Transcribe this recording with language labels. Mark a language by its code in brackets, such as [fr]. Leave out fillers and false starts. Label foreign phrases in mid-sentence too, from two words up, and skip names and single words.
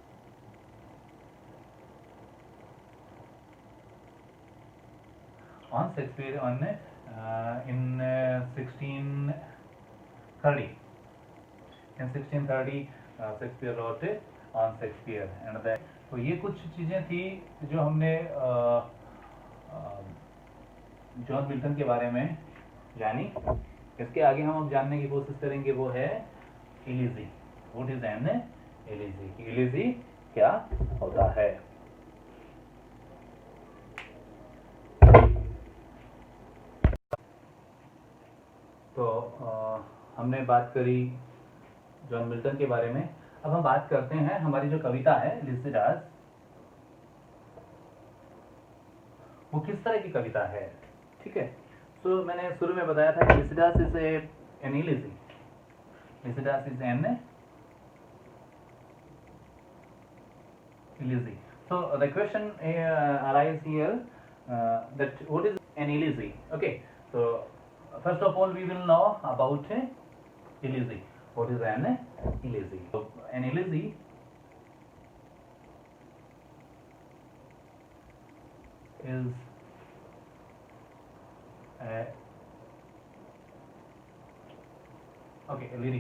[en] In 1630. In 1630, Shakespeare wrote on Shakespeare and that. [hi] तो ये कुछ चीज़ें थी जो हमने जॉन मिल्टन के बारे में जानी। इसके आगे हम अब जानने की कोशिश करेंगे वो है इलीजी। [en] What is an elegy? [hi] इलीजी क्या होता है? तो हमने बात करी जॉन मिल्टन के बारे में। अब हम बात करते हैं हमारी जो कविता है लिसिडास, वो किस तरह की कविता है। ठीक है, तो मैंने शुरू में बताया था कि [en] Lycidas is an elegy. Lycidas is an elegy. So the question arises here that what is an elegy? Okay, so first of all we will know about elegy. What is an elegy? So an elegy is okay, lyric.